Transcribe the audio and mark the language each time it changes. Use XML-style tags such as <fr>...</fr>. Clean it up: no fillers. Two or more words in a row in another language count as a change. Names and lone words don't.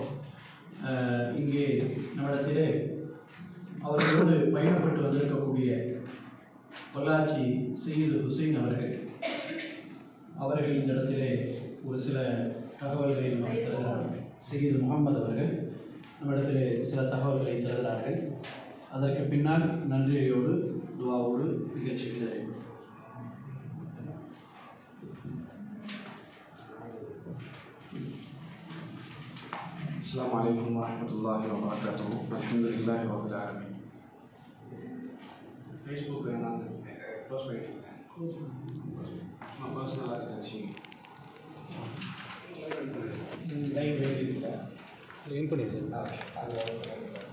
<ta>இங்கே நம்மிடத்திலே அவர்களோடு பயணப்பட்டு வந்திருக்கக்கூடிய பொள்ளாச்சி சையது ஹுசைன் அவர்கள் இந்த இடத்திலே ஒரு சில தகவல்களை நமக்கு தருகிறார்கள். சையது முகமது அவர்கள் நம்மிடத்திலே சில தகவல்களை தருகிறார்கள். அதற்கு பின்னால் நன்றியோடு துவாவோடு நிகழ்ச்சிகளை</ta> <ar>السلام عليكم ورحمة الله وبركاته. الحمد لله رب العالمين.</ar> <ta>Facebook நான் க்ளோஸ் பண்ணிட்டேன். நான் பர்சனலாக செஞ்சு லைவ் பண்ணிடுறேன்.</ta>